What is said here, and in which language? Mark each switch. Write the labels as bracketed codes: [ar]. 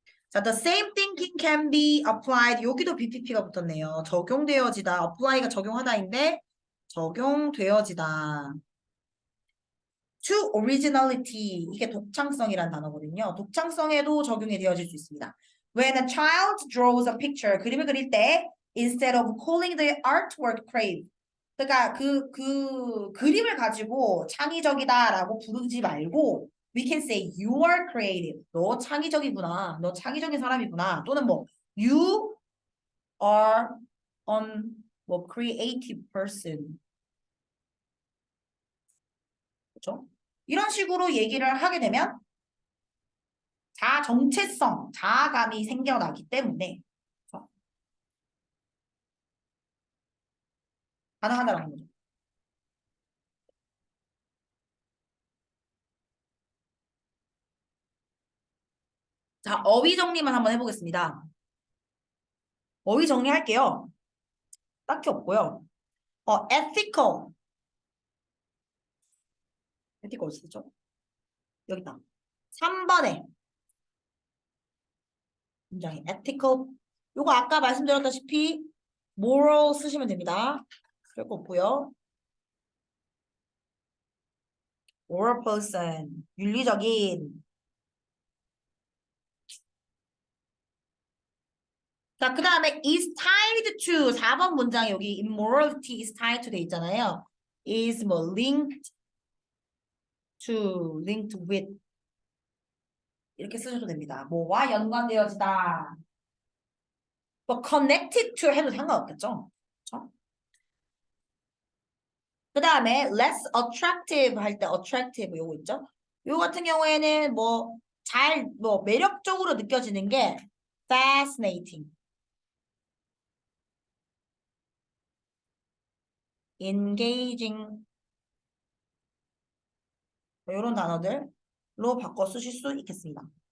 [en] 자, the same thinking can be applied. [ko] 여기도 BPP가 붙었네요. 적용되어지다. apply가 적용하다인데 적용되어지다. [en] to originality. [ko] 이게 독창성이란 단어거든요. 독창성에도 적용이 되어질 수 있습니다. [en] When a child draws a picture, [ko] 그림을 그릴 때 [en] instead of calling the artwork crave. [ko] 그러니까 그 그림을 가지고 창의적이다라고 부르지 말고 [en] we can say you are creative. [ko] 너 창의적이구나. 너 창의적인 사람이구나. [en] 또는 뭐 you are 뭐 creative person. [ko] 그렇죠? 이런 식으로 얘기를 하게 되면 자아 정체성, 자아감이 생겨나기 때문에 그렇죠? 가능하다는 거죠. 자, 어휘 정리만 한번 해보겠습니다. 어휘 정리할게요. 딱히 없고요. ethical. ethical 쓰죠? 여기다. 3번에 굉장히 ethical. 요거 아까 말씀드렸다시피 moral 쓰시면 됩니다. 별거 없고요. [en] moral person. [ko] 윤리적인. 자, 그 다음에 is tied to 4번 문장에 여기 [en] immorality is tied to [ko] 돼 있잖아요. [en] is 뭐 linked to, linked with [ko] 이렇게 쓰셔도 됩니다. 뭐와 연관되어지다. 뭐 connected to 해도 상관없겠죠. 그렇죠? 그 다음에 less attractive 할 때 attractive 요거 있죠. 요 같은 경우에는 뭐 매력적으로 느껴지는 게 fascinating, engaging 이런 단어들로 바꿔 쓰실 수 있겠습니다.